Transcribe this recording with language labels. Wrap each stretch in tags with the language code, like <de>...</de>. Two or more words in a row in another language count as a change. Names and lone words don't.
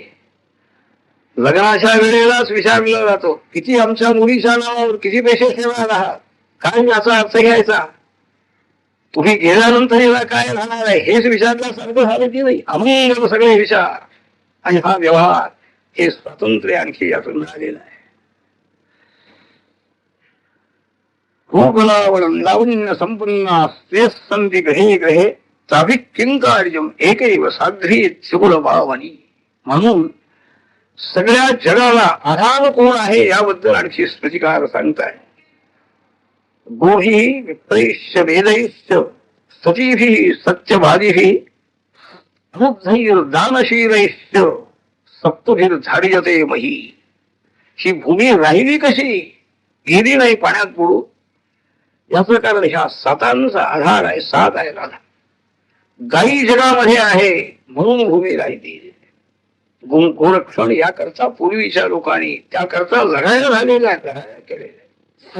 <mr>लग्नाच्या वेळेलाच विचारला जातो किती आमच्या मुलीच्या नावावर किती पैसे ठेवणार आहात, काय याचा अर्थ घ्यायचा. तुम्ही गेल्यानंतर याला काय राहणार आहे हेच विचारल्यासारखं झालं की नाही. अमंगल सगळे विचार आणि हा व्यवहार, हे स्वातंत्र्य आणखी यातून मिळालेलं आहे.</mr> <sa>रूपलावण लावण्य संपन्ना स्त्रियः सन्ति ग्रहे ग्रहे ताभिः किंकार्यम एकैव साध्वी त्रिकुल भावनी.</sa> <mr>म्हणून सगळ्या जगाला आधार कोण आहे याबद्दल आणखी स्मृतिकार सांगताय.</mr> <sa>गोही विप्रैश्च वेदैश्च सतीभिः सत्यवादिभिः दानशीलैश्च सप्तभिर्धार्यते मही.</sa> <mr>ही भूमी राहिली कशी, गेली नाही पाण्यात बुडू, याचं कारण ह्या सातांचा आधार आहे. सात आहे राधा. गायी जगामध्ये आहे म्हणून भूमी राहिली. गोरक्षण याकरता पूर्वीच्या लोकांनी त्याकरता लढाया झालेल्या केलेल्या.</mr>